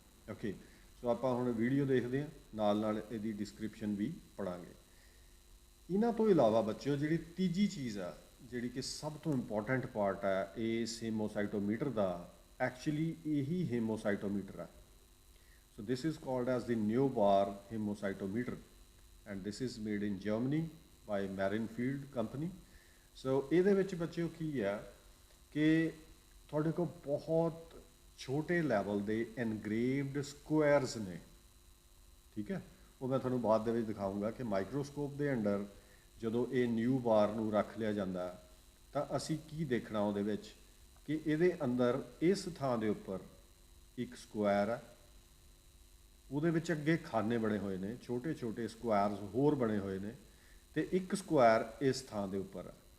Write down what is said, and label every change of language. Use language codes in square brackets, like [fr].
[pa] Okay, ਸੋ ਆਪਾਂ ਹੁਣ video ਦੇਖਦੇ ਹਾਂ, ਨਾਲ ਨਾਲ ਇਹਦੀ ਡਿਸਕ੍ਰਿਪਸ਼ਨ ਵੀ ਪੜ੍ਹਾਂਗੇ। ਇਹਨਾਂ ਤੋਂ ਇਲਾਵਾ ਬੱਚਿਓ ਜਿਹੜੀ ਤੀਜੀ ਚੀਜ਼ ਆ ਜਿਹੜੀ ਕਿ ਸਭ ਤੋਂ ਇੰਪੋਰਟੈਂਟ ਪਾਰਟ ਹੈ ਇਸ ਹੀਮੋਸਾਈਟੋਮੀਟਰ ਦਾ, ਐਕਚੁਅਲੀ ਇਹੀ ਹੀਮੋਸਾਈਟੋਮੀਟਰ ਹੈ। [en] So this is called as the Neobar hemocytometer and this is made in Germany by Marinfield company. [pa] So ਇਹਦੇ ਵਿੱਚ ਬੱਚਿਓ ਕੀ ਹੈ ਕਿ ਤੁਹਾਡੇ ਕੋਲ ਬਹੁਤ ਛੋਟੇ ਲੈਵਲ ਦੇ ਐਨਗ੍ਰੇਵਡ ਸਕੁਐਰਸ ਨੇ। ਠੀਕ ਹੈ, ਉਹ ਮੈਂ ਤੁਹਾਨੂੰ ਬਾਅਦ ਦੇ ਵਿੱਚ ਦਿਖਾਊਂਗਾ ਕਿ ਮਾਈਕਰੋਸਕੋਪ ਦੇ ਅੰਡਰ ਜਦੋਂ ਇਹ ਨਿਊ ਬਾਰ ਨੂੰ ਰੱਖ ਲਿਆ ਜਾਂਦਾ ਤਾਂ ਅਸੀਂ ਕੀ ਦੇਖਣਾ ਉਹਦੇ ਵਿੱਚ ਕਿ ਇਹਦੇ ਅੰਦਰ ਇਸ ਥਾਂ ਦੇ ਉੱਪਰ ਇੱਕ ਸਕੁਐਰ ਹੈ, ਉਹਦੇ ਵਿੱਚ ਅੱਗੇ ਖਾਨੇ ਬਣੇ ਹੋਏ ਨੇ, ਛੋਟੇ ਛੋਟੇ ਸਕੁਐਰਸ ਹੋਰ ਬਣੇ ਹੋਏ ਨੇ ਤੇ ਇੱਕ ਸਕੁਐਰ ਇਸ ਥਾਂ ਦੇ ਉੱਪਰ ਹੈ।